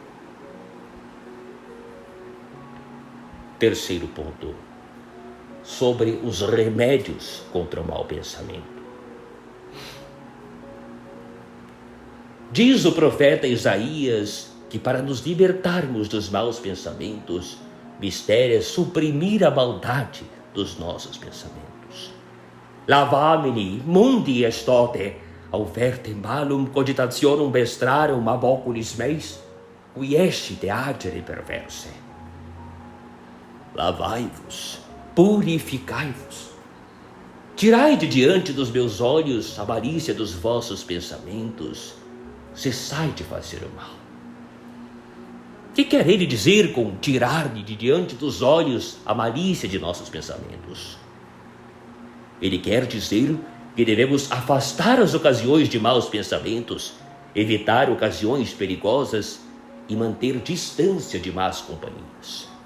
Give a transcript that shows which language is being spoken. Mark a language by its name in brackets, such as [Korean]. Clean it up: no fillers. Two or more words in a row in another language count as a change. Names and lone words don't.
[Portuguese] Terceiro ponto, sobre os remédios contra o mau pensamento. Diz o profeta Isaías que para nos libertarmos dos maus pensamentos, mistério é suprimir a maldade dos nossos pensamentos. [Latin] Lavamini mundi estote, auvertem malum cogitationum vestrarum ab oculis meis, qui escite agere perverse. [Portuguese] Lavai-vos, purificai-vos. Tirai de diante dos meus olhos a malícia dos vossos pensamentos, cessai de fazer o mal. Que quer ele dizer com tirar de diante dos olhos a malícia de nossos pensamentos? Ele quer dizer que devemos afastar as ocasiões de maus pensamentos, evitar ocasiões perigosas e manter distância de más companhias.